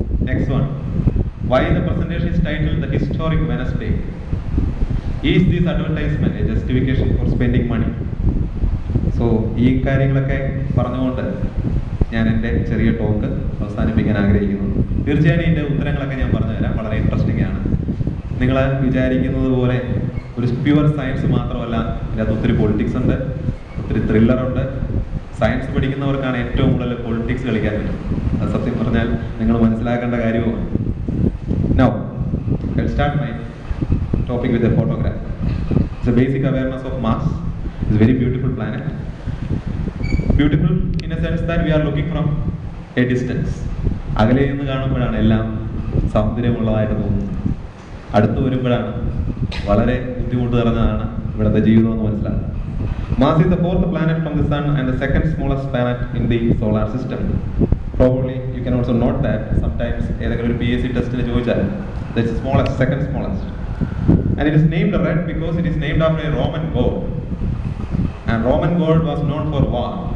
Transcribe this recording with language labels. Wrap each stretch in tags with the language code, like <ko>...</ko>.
<en>Next one, why the presentation is titled The Historic Wednesday? Is this advertisement a justification for spending money?</en> <ml>So ഈ കാര്യങ്ങളൊക്കെ പറഞ്ഞുകൊണ്ട് ഞാൻ എൻ്റെ ചെറിയ talk അവസാനിപ്പിക്കാൻ ആഗ്രഹിക്കുന്നു. തീർച്ചയായും ഇതിൻ്റെ ഉത്തരങ്ങളൊക്കെ ഞാൻ പറഞ്ഞുതരാം. വളരെ ഇൻട്രസ്റ്റിംഗ് ആണ്. നിങ്ങൾ വിചാരിക്കുന്നത് പോലെ ഒരു പ്യുവർ സയൻസ് മാത്രമല്ല, ഇതിനകത്ത് ഒത്തിരി പൊളിറ്റിക്സ് ഉണ്ട്, ഒത്തിരി ത്രില്ലറുണ്ട്. സയൻസ് പഠിക്കുന്നവർക്കാണ് ഏറ്റവും കൂടുതൽ പൊളിറ്റിക്സ് കളിക്കാൻ പറ്റും. അത് സത്യം പറഞ്ഞാൽ നിങ്ങൾ മനസ്സിലാക്കേണ്ട കാര്യവുമാണ്.</ml> <en>Now, I'll start my topic with a photograph. It's a basic awareness of Mars. It's a very beautiful planet. Beautiful in a sense that we are looking from a distance.</en> <ml>അകലെ നിന്ന് കാണുമ്പോഴാണ് എല്ലാം സൗന്ദര്യമുള്ളതായിട്ട് തോന്നുന്നത്. അടുത്ത് വരുമ്പോഴാണ് വളരെ ബുദ്ധിമുട്ട് നിറഞ്ഞതാണ് ഇവിടുത്തെ ജീവിതം എന്ന് മനസ്സിലാക്കുന്നത്.</ml> <en>Mars is the fourth planet from the Sun and the second smallest planet in the solar system. Probably you can also note that sometimes</en> <ml>ഏതെങ്കിലും ഒരു PSC ടെസ്റ്റിന് ചോദിച്ചാൽ</ml> <en>that's the smallest, second smallest. And it is named red because it is named after a Roman god. And Roman god was known for war.</en>